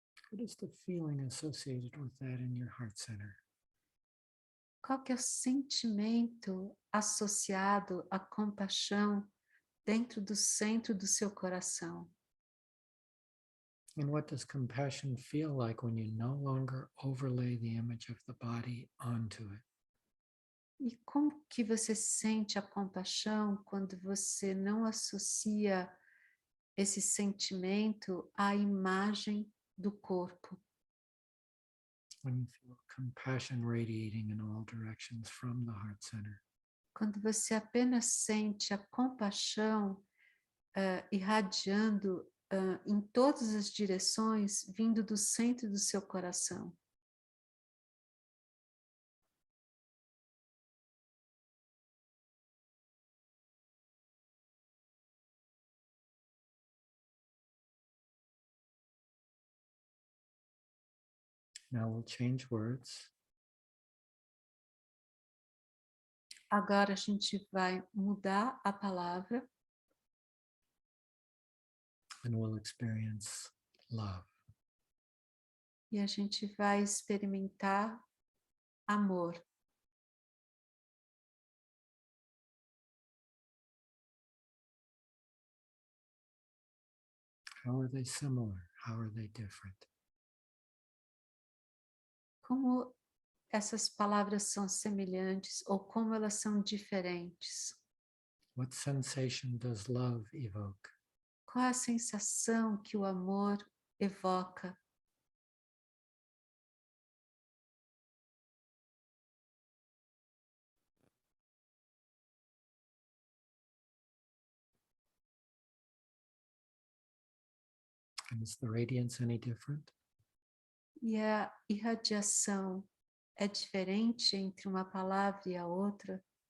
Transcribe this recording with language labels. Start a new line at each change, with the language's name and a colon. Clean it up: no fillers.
English: what is the feeling associated with that in your heart center?
Portuguese: Qual que é o sentimento associado à compaixão dentro do centro do seu coração?
English: And what does compassion feel like when you no longer overlay the image of the body onto it?
Portuguese: E como que você sente a compaixão quando você não associa esse sentimento à imagem do corpo?
English: When you feel compassion radiating in all directions from the heart center.
Portuguese: Quando você apenas sente a compaixão irradiando em todas as direções, vindo do centro do seu coração.
English: Now we'll change words.
Portuguese: Agora a gente vai mudar a palavra
English: And we'll experience love.
Portuguese: e a gente vai experimentar amor.
English: How are they similar? How are they different?
Portuguese: Como essas palavras são semelhantes ou como elas são diferentes?
English: What sensation does love evoke?
Portuguese: Qual a sensação que o amor evoca?
English: And is the radiance any different?
Portuguese: E a irradiação é diferente entre uma palavra e a outra?